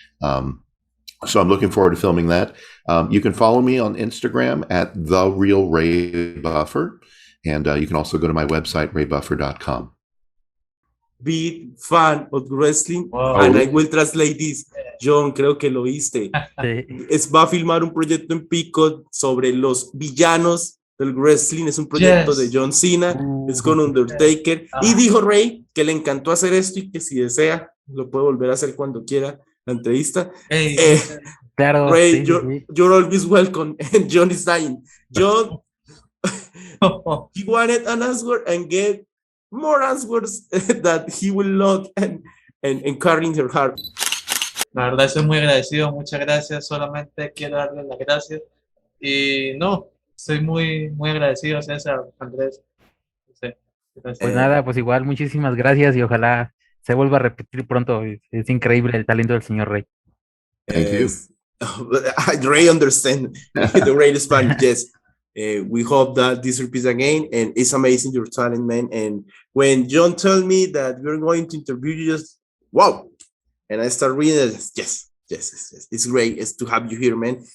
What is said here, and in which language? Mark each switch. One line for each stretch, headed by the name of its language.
English: So I'm looking forward to filming that. You can follow me on Instagram at The Real Ray Buffer, and you can also go to my website, raybuffer.com. Big fan of wrestling, Wow. and I will translate this.
Spanish: John, creo que lo viste. Va a filmar un proyecto en Peacock sobre los villanos del wrestling. Es un proyecto de John Cena. Es con Undertaker. Y dijo Ray que le encantó hacer esto y que si desea lo puede volver a hacer cuando quiera la entrevista. Claro,
English: Ray, you're always welcome. And John is dying. John, he wanted an answer and get more answers that he will love and carry in her heart.
Spanish: La verdad estoy muy agradecido, muchas gracias, solamente quiero darles las gracias y no, estoy muy agradecido, César, Andrés. Sí, pues nada, pues igual, muchísimas gracias y ojalá se vuelva a repetir pronto. Es increíble el talento del señor Ray.
English: Thank you. Ray understand the great Spanish. Yes. We hope that this repeats again, and it's amazing your talent, man. And when John told me that we're going to interview you, just wow. And I start reading it. Yes. It's great. It's to have you here, man.